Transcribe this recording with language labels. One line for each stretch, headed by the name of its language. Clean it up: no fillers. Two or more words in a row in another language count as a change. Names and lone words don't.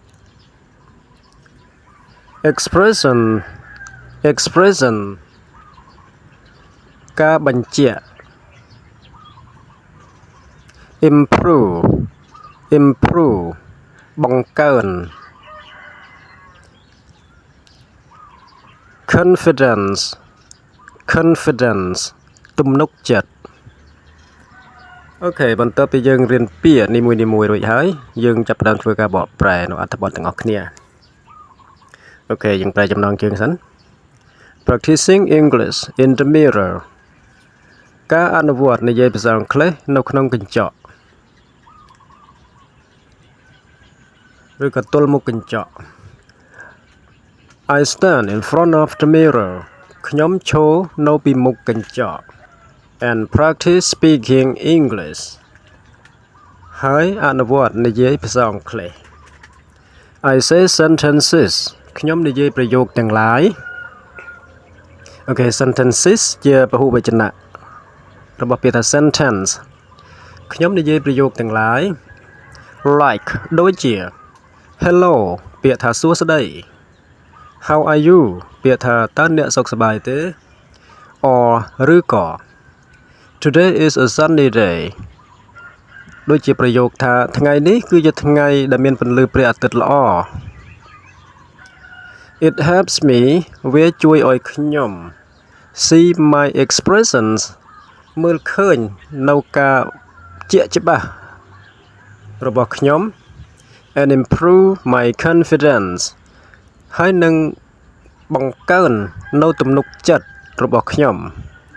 Khmer: expression ការបញ្ជាក់ improve បង្កើន confidence ទំនុកចិត្តអូខេបន្ទាប់ពី យើងរៀនពាក្យនីមួយៗរួចហើយយើងចាប់ផ្ដើមធ្វើការបកប្រែនៅអត្ថបទទាំងអស់គ្នាអូខេយើងប្រែចំណងជើងសិន
English: Practicing English in the mirror
Khmer: ការអនុវត្តនិយាយភាសាអង់គ្លេសនៅក្នុងកញ្ចក់ ឬក៏ទល់មុខកញ្ចក់
English: I stand in front of the mirror
Khmer: ខ្ញុំឈរនៅពីមុខកញ្ចក់
English: and practice speaking English
Khmer: ហើយអនុវត្តនិយាយភាសា អង់គ្លេស
English: I say sentences
Khmer: ខ្ញុំនិយាយប្រយោគទាំងឡាយអូខេ sentences ជា ពហុវចនៈរបស់ពាក្យថា sentence ខ្ញុំនិយាយប្រយោគទាំងឡាយ like ដូចជា hello ពាក្យថាសួស្តី
English: how are you
Khmer: ពាក្យថាតើអ្នកសុខសប្បាយទេ or ឬក៏
English: today is a sunny day
Khmer: ដូចជាប្រយោគថាថ្ងៃនេះគឺជាថ្ងៃដែលមានពន្លឺព្រះអាទិត្យល្អ
English: It helps me
Khmer: វាជួយឲ្យខ្ញុំ
English: see my expressions
Khmer: មើលឃើញនៅការជាក់ច្បាស់របស់ខ្ញុំ
English: and improve my confidence
Khmer: ហើយនឹងបង្កើននៅទំនុកចិត្តរបស់ខ្ញុំ